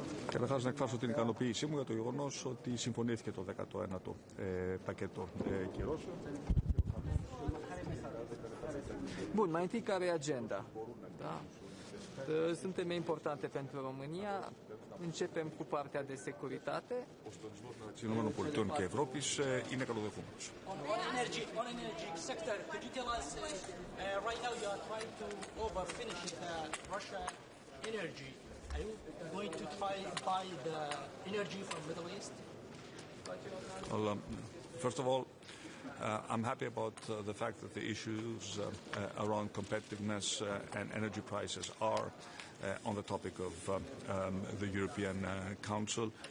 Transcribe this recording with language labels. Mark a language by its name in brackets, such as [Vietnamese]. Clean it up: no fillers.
[Greek] Καταρχάς να εκφράσω την ικανοποίησή μου για το γεγονός ότι συμφωνήθηκε το 19ο πακέτο κυρώσεων. [Romanian] Bun, mai întâi care e agenda? Da? Sunt teme importante pentru România. Începem cu partea de securitate. [Greek] Ο συντονισμός μεταξύ ΗΠΑ και Ευρώπης είναι καλοδεχούμενος. [English] On energy sector, could you tell us right now you are trying to overfinish Russia energy. Are you going to try to buy the energy from Middle East? Well, first of all, I'm happy about the fact that the issues around competitiveness and energy prices are on the topic of the European Council.